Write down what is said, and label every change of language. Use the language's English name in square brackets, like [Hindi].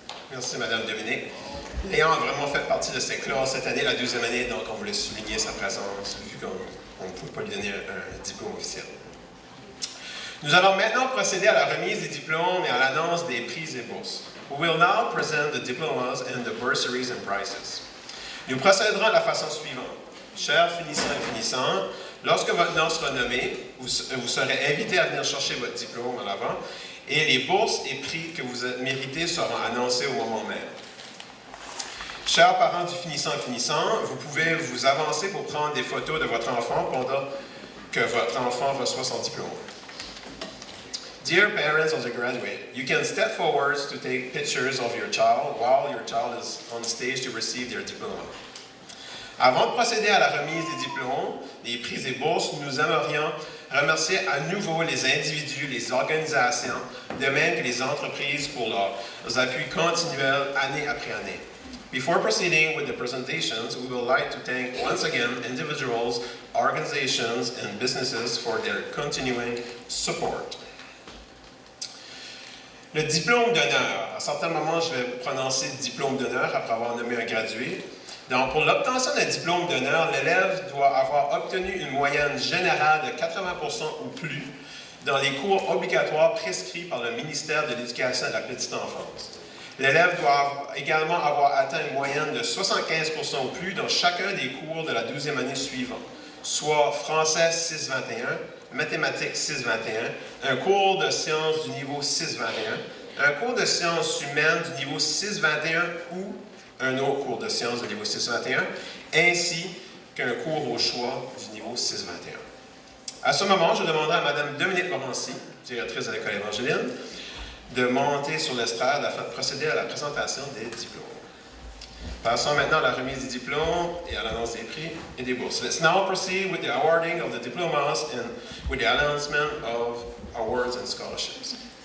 [French] Merci, Mme Dominique. Léon a vraiment fait partie de cette classe cette année, la 12e année, donc on voulait souligner sa présence, vu qu'on ne pouvait pas lui donner un diplôme officiel. Nous allons maintenant procéder à la remise des diplômes et à l'annonce des prix et bourses. [English] We will now present the diplomas and the bursaries and prizes. [French] Nous procéderons de la façon suivante. Chers finissants et finissantes, lorsque votre nom sera nommé, vous serez invités à venir chercher votre diplôme en avant et les bourses et prix que vous méritez seront annoncés au moment même. Chers parents du finissant et finissant, vous pouvez vous avancer pour prendre des photos de votre enfant pendant que votre enfant reçoit son diplôme. [English] Dear parents of the graduate, you can step forward to take pictures of your child while your child is on stage to receive their diploma. [French] Avant de procéder à la remise des diplômes, des prix et bourses, nous aimerions remercier à nouveau les individus, les organisations, de même que les entreprises pour leurs appuis continuels année après année. [English] Before proceeding with the presentations, we would like to thank once again individuals, organizations, and businesses for their continuing support. [French] Le diplôme d'honneur. À certains moments, je vais prononcer diplôme d'honneur après avoir nommé un gradué. Donc, pour l'obtention d'un diplôme d'honneur, l'élève doit avoir obtenu une moyenne générale de 80% ou plus dans les cours obligatoires prescrits par le ministère de l'Éducation et de la Petite Enfance. L'élève doit également avoir atteint une moyenne de 75% ou plus dans chacun des cours de la 12e année suivante, soit français 621, mathématiques 621, un cours de sciences du niveau 621, un cours de sciences humaines du niveau 621 ou un autre cours de sciences du niveau 621, ainsi qu'un cours au choix du niveau 621. À ce moment, je demanderai à Mme Dominique Morancy, directrice de l'École évangéline, de monter sur l'estrade afin de procéder à la présentation des diplômes. Passons maintenant à la remise des diplômes et à l'annonce des prix et des bourses. [English] Let's now proceed with the awarding of the diplomas and with the announcement of awards and scholarships.